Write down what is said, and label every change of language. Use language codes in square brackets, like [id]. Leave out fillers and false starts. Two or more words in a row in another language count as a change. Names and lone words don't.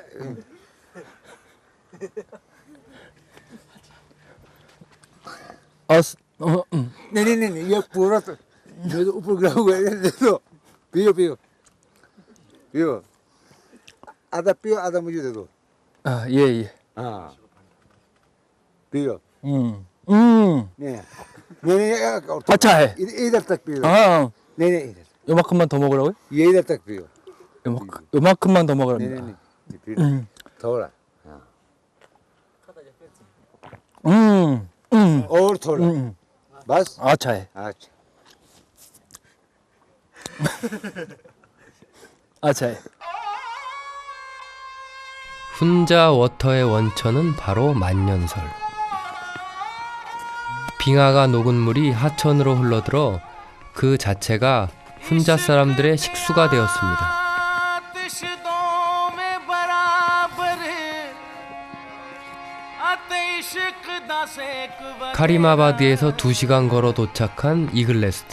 [hi] नहीं ये पूरा तो जो ऊपर गिरा हुआ है दे दो। पियो पियो पियो। आधा पियो आधा मुझे दे दो। ये। हाँ पियो। नहीं और अच्छा है। इधर तक पियो। 아, नहीं इधर [ko] 요만큼만 더 먹으라고요? [hi] ये इधर तक पियो। [ko] 요만큼만 더 [hi] नहीं [ko] 먹으랍니다. [hi] पियो थोड़ा और थोड़ा बस अच्छा है. अच्छा अच्छा है. [ko] 훈자 워터의 원천은 바로 만년설. 빙하가 녹은 물이 하천으로 흘러들어 그 자체가 훈자 사람들의 식수가 되었습니다. 카리마바드에서 2시간 걸어 도착한 이글레스트.